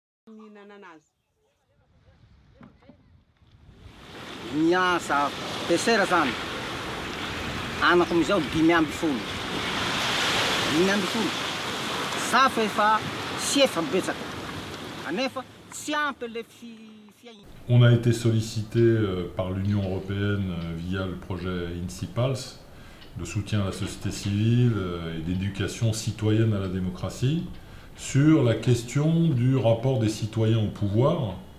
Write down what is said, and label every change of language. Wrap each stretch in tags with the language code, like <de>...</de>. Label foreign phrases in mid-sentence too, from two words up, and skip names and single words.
<mg>Niasa tesera zany anako amizao 5 ambin'ny folo za fa efa sy efa betsaka anefa tsy ampy le fiaigna.</mg> <fr>On a été sollicité par l'Union européenne via le projet INCIPALS de soutien à la société civile et d'éducation citoyenne à la démocratie sur la question du rapport des citoyens au pouvoir.</fr>